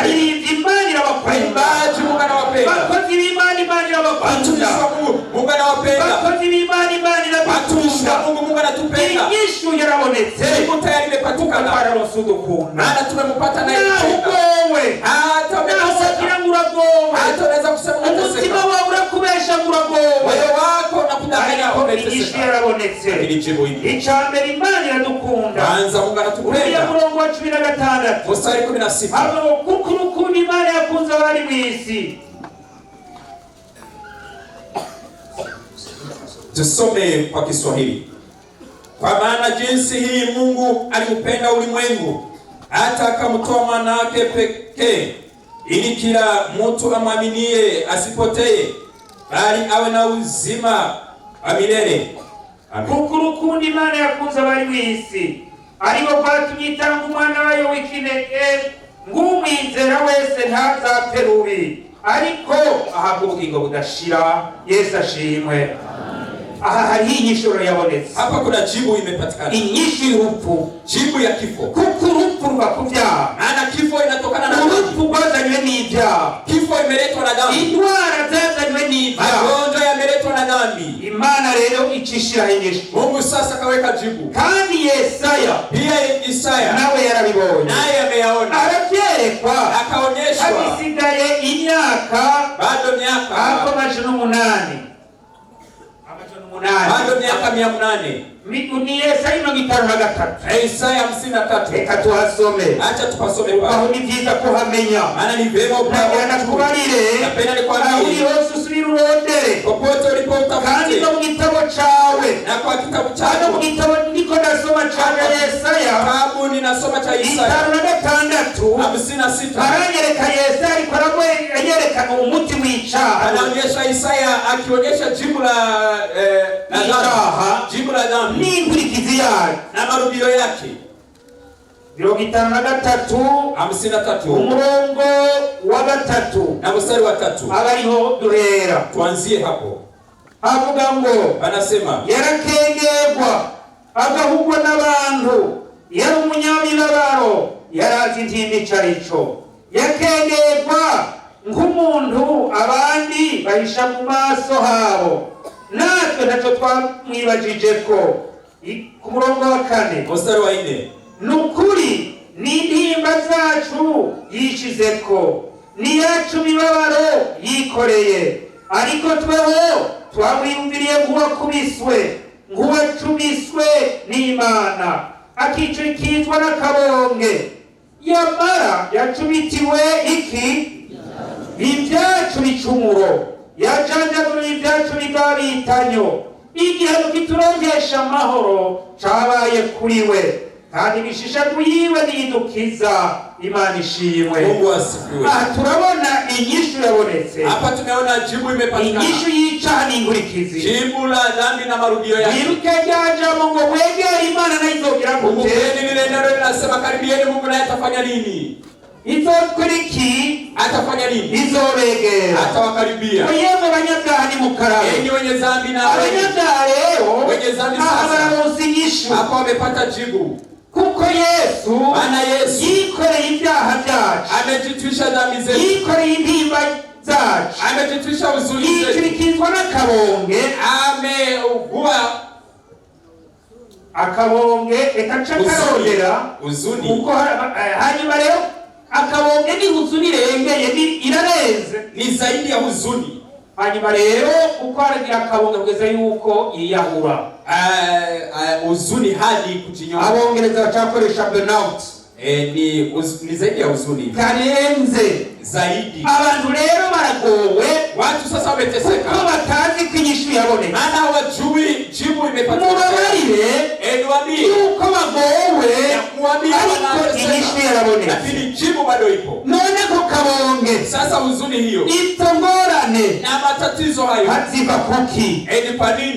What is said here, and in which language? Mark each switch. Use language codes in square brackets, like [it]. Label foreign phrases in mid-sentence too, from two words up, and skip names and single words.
[rn] Baririmbyi, Imana irabakunda. [sw] Waimbaji, Mungu anawapenda. [rn] Bakozi b'Imana, Imana irabakunda. [sw] Watumishi wa Mungu, Mungu anawapenda. [rn] Bakozi b'Imana, Imana [sw] Watumishi [rn] irabakunda. [sw] wa Mungu, Mungu anatupenda. [rn] Inyishu yarabonetse, [sw] Jibu tayari imepatikana, [rn] twararonse udukunda. [sw] maana tumempata naye [rn] Naho [sw] kupenda. [rn] ugowe, [sw] Hata [rn] naho [sw] umeteseka, [rn] wagira ngo uragowe, [sw] hata unaweza kusema [rn] umutima [sw] unateseka, [rn] wawe urakubesha ngo uragowe, [sw] moyo wako unakudanganya [rn] ariko inyishu [sw] umeteseka, [rn] yarabonetse. [sw] lakini jibu ipo. [rn] Icya mbere, Imana iradukunda. [sw] Kwanza Mungu [rn] Uriya [sw] anatupenda. [rn] murongo wa 16 [sw] Mstari 16, [rn] havuga ngo kuko urukundo Imana yakunze abari mu isi. [sw] tusome kwa Kiswahili. Kwa maana jinsi hii Mungu aliupenda ulimwengu hata akamtoa mwana wake pekee, ili kila mtu amwaminie asipotee, bali awe na uzima wa milele. Amen. [rn] Kuko urukundo Imana yakunze abari mu isi, aribo rwatumye itanga umwana wayo w'ikinege, ng'umwizera wese ntazapfe rubi, ariko ahabwa ubugingo budashira. Yesu ashimwe. Aha hariho inyishu yabonetse. [sw] Hapa kuna jibu imepatikana, [rn] Inyishu y'urupfu, [sw] jibu ya kifo. [rn] kuko urupfu ruva ku byaha. [sw] Maana kifo inatokana na dhambi. [rn] Urupfu rwazanywe n'ibyaha, [sw] Kifo imeletwa na dhambi, [rn] indwara zazanywe n'ibyaha. [sw] magonjwa yameletwa na dhambi. [rn] Imana rero icishiraho inyishu, [sw] Mungu sasa kaweka jibu. [rn] kandi Yesaya [sw] Pia Isaya [rn] nawe yarabibonye, [sw] naye ameyaona, [rn] arabyerekwa. [sw] akaonyeshwa [rn] Habisigaye imyaka [sw] bado miaka, [rn] hapo amajana 8, [sw] bado miaka 800. [rn] ni Yesaya 53. [sw] Isaya 53. [rn] Reka tuhasome, [sw] Acha tupasome [rn] aho [sw] pale, [rn] ni byiza kuhamenya. [sw] maana ni vema [rn] Nagira nakubarire, [sw] napenda [rn] aho uri [sw] nikwambie, [rn] hose usubire urondere, [sw] popote [rn] kandi [sw] ulipotafute [rn] no mu gitabo cawe, [sw] na kwa kitabu [rn] hano mu [sw] chako, [rn] gitabo ndiko ndasoma ca Yesaya [sw] kitabu ninasoma cha Isaya 56, 56, [rn] aranyereka Yesaya ariko yerekana umuti w'icaha, [sw] anaonyesha Isaya akionyesha jibu la dhambi, jibu la dhambi [rn] n'inkurikizi yayo. [sw] na marudio yake. 53 53 [rn] umurongo wa 3 [sw] na mstari wa 3, [rn] abariho duhera. [sw] tuanzie hapo. [rn] avuga ngo [sw] Anasema [rn] yarakengerwa agahugwa n'abantu, yari umunyamibabaro, yarazi intimba ico arico, yakengerwa nk'umuntu abandi bahisha mu maso habo. Natwe ntacyo twamwibajijeko. Ku murongo wa 4 [sw] mstari wa 4, [rn] nukuri n'intimba zacu yishizeko, ni yacu mibabaro yikoreye, ariko tweho twamwiyumviriye nk'uwakubiswe, nk'uwacumiswe n'Imana, akicikizwa n'akabonge, yamara yacumitiwe iki? Ibyacu bicumuro, yajanjaguriye ibyacu bigabitanyo, igihano kiturongesha amahoro cabaye kuri we, kandi ibishishagu yiwe nidukiza. Imana ishimwe. [sw] Mungu asifiwe. [rn] Turabona inyishu yabonetse. [sw] Hapa tumeona jibu imepatikana. [rn] Inyishu y'icaha n'ingurikizi. [sw] Jibu la dhambi na marudio yake. [rn] Niruke ryajambo ngo mwegere Imana nayo izogira gute? [sw] Kumbukeni lile neno linasema karibieni Mungu naye atafanya nini? [rn] Izokuriki [sw] atafanya nini? [rn] Izobegera. [sw] Atawakaribia. [rn] Yemwe banyabyaha ni mukarabe. [sw] Enyi wenye dhambi na [rn] abanyabyaha rero [sw] wenye dhambi sasa [rn] bararonse inyishu. [sw] Hapo wamepata jibu. [rn] Kuko Yesu [sw] Maana Yesu [rn] yikoreye ibyaha byacu, [sw] amejitwisha dhambi zetu, [rn] yikoreye intimba zacu, [sw] amejitwisha huzuni zetu, [rn] yicurikizwa n'akabonge, [sw] ameugua [rn] akabonge ekaca karondera [sw] huzuni. [rn] kuko hanyuma rero akabonge ni huzuni irengeye, irarenze, [sw] ni zaidi ya huzuni. [rn] Hanyuma rero uko aragira akabonge kugeza yuko yiyahura, [sw] huzuni hadi kujinyonga. [rn] Abongereza bacakoresha burnout. [sw] Ni zaidi ya huzuni, [rn] karenze [sw] zaidi. [rn] Abantu rero baragowe, [sw] watu sasa wameteseka [rn] kuko batazi kwinyishu yaboneka, [sw] maana hawajui jibu imepatikana. [rn] Mubabarire [sw] niwaambie [rn] yuko bagowe, ariko inyishu yaraboneka, [sw] lakini jibu bado ipo. [rn] None ko kabonge [sw] sasa huzuni hiyo, [rn] itongorane [sw] na matatizo hayo [rn] haziva kuki? [sw] Ni kwa nini?